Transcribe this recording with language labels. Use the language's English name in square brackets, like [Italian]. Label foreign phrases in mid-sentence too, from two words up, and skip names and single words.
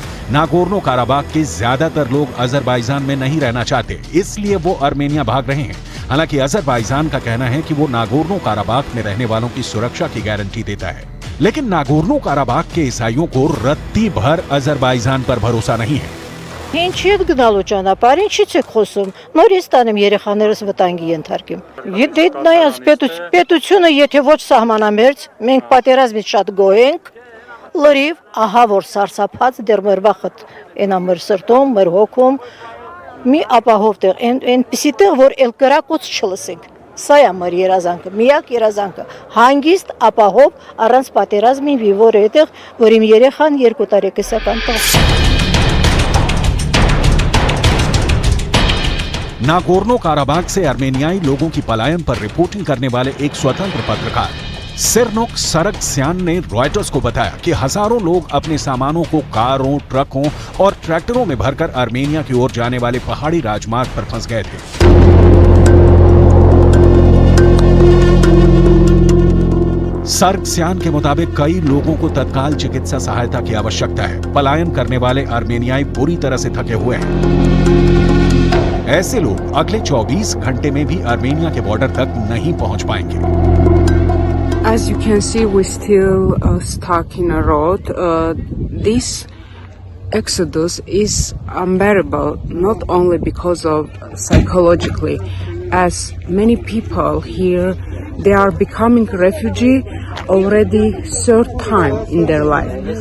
[Hindi] नागोर्नो काराबाख के ज्यादातर लोग अजरबैजान में नहीं रहना चाहते, इसलिए वो आर्मेनिया भाग रहे हैं। हालांकि अजरबैजान का कहना है कि वो नागोर्नो काराबाख में रहने वालों की सुरक्षा की गारंटी देता है, लेकिन नागोर्नो काराबाख के ईसाइयों को रत्ती भर अजरबैजान पर भरोसा नहीं है। [Armenian] Ինչի եք գնալու ճանապարհ, ինչից եք խոսում։ Նորից տանեմ երեխաներս վտանգի ենթարկեմ։ Եթե նայած պետությունը եթե ոչ սահմանամերձ, մենք պատերազմից շատ գոհ ենք, լրիվ ահա որ սարսափած դեռ մեր վախտ այնա մեր սրտում, մեր հոգում մի ապահով տեղ, այնպիսի տեղ, որ էլ կրակոց չլսենք։ Սա է մեր երազանքը, միակ երազանքը, հանգիստ ապահով առանց պատերազմի վիվոր այդտեղ, որ իմ երեխան 2 տարեկան տղա։ [Hindi] नागोर्नो काराबाख से आर्मेनियाई लोगों की पलायन पर रिपोर्टिंग करने वाले एक स्वतंत्र पत्रकार सिरनोक सरगस्यान ने रॉयटर्स को बताया कि हजारों लोग अपने सामानों को कारों, ट्रकों और ट्रैक्टरों में भरकर आर्मेनिया की ओर जाने वाले पहाड़ी राजमार्ग पर फंस गए थे। सरगस्यान के मुताबिक कई लोगों को तत्काल चिकित्सा सहायता की आवश्यकता है। पलायन करने वाले आर्मेनियाई बुरी तरह से थके हुए हैं। ऐसे लोग अगले 24 घंटे में भी आर्मेनिया के बॉर्डर तक नहीं पहुंच पाएंगे। [English] As you can see, we're still stuck in a road. This exodus is unbearable, not only because of psychologically, as many people here, they are becoming refugee already third time in their life.